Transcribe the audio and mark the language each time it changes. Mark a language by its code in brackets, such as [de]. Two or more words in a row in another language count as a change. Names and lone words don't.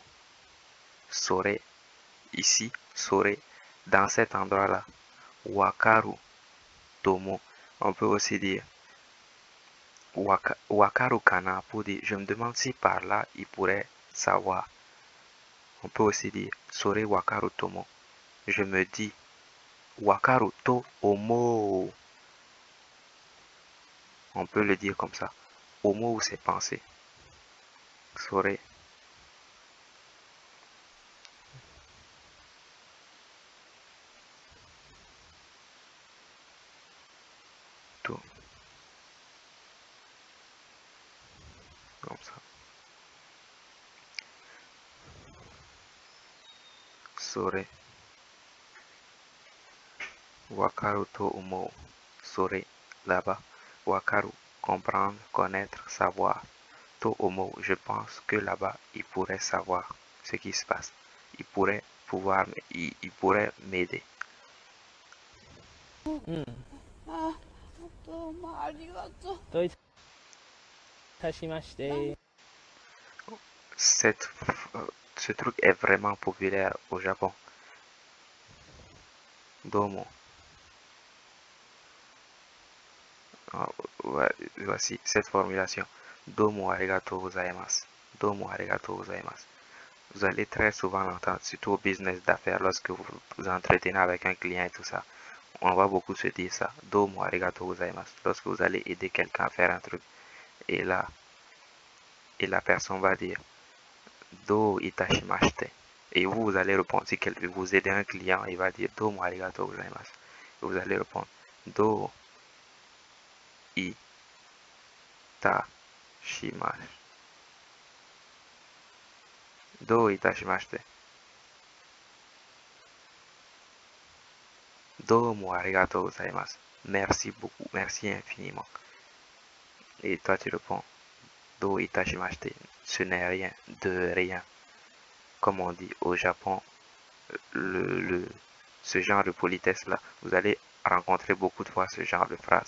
[fr] Sore, ici, sore, dans cet endroit-là. [ja] わかるとも. [fr] On peut aussi dire [ja] わかるかな [fr] pour dire je me demande si par là il pourrait savoir. On peut aussi dire [ja] それわかるとも. [fr] Je me dis [ja] わかると思. [fr] On peut le dire comme ça. Omo ou ses pensées. [ja] それ。と. [fr] Comme ça. Sore. [ja] わかると思. Sore. [fr] Là-bas. Wakaru. Comprendre, connaître, savoir. [ja] と思. [fr] Je pense que là-bas, il pourrait savoir ce qui se passe. Il pourrait m'aider. Cette, ce truc est vraiment populaire au Japon. Domo. Voici cette formulation. [ja] どうもありがとうございます。どうもありがとうございます. [fr] Vous allez très souvent l'entendre, surtout au business d'affaires, lorsque vous vous entretenez avec un client et tout ça. On va beaucoup se dire ça. [ja] どうもありがとうございます. [fr] Lorsque vous allez aider quelqu'un à faire un truc. Et là, la personne va dire [ja] どういたしまして. [fr] Et vous, vous allez répondre. Si vous aidez un client, il va dire [ja] どうもありがとうございます. [fr] Et vous allez répondre [ja] どういたします. どういたしまして. どうもありがとうございます. [fr] Merci beaucoup, merci infiniment. Et toi, tu réponds [ja] どういたしまして. [fr] Ce n'est rien, de rien. Comme on dit au Japon, ce genre de politesse-là. Vous allez rencontrer beaucoup de fois ce genre de phrase.